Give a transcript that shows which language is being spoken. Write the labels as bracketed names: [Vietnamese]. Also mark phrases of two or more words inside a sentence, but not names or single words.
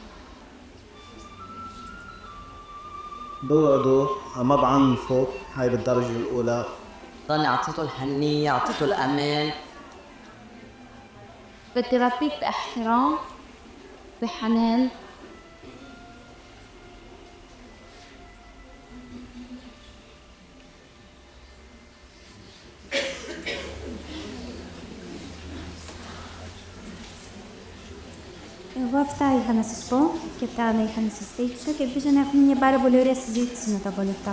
[Arabic] بوعدوا ما بعنفوا، هاي بالدرجة الأولى. ضلني أعطيته الحنية، أعطيته الأمان. بدي ربيك باحترام بحنان. [Greek] Εγώ αυτά είχα να σας πω και τα άλλα είχα να σας δείξω και ελπίζω να έχουμε μια πάρα πολύ ωραία συζήτηση μετά από όλα αυτά.